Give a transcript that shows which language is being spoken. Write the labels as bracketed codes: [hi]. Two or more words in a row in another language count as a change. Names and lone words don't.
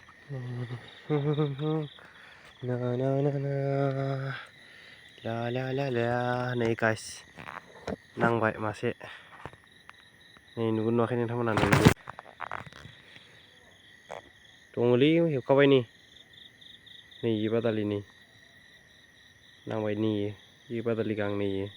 [brx] Na na na na la la la la नै guys नांबाय मासे नै नुगोन नुवाखै नोंथांमोना दङलै हेबखाबाय नै बादालि नै नांबाय नै बादालि गां नै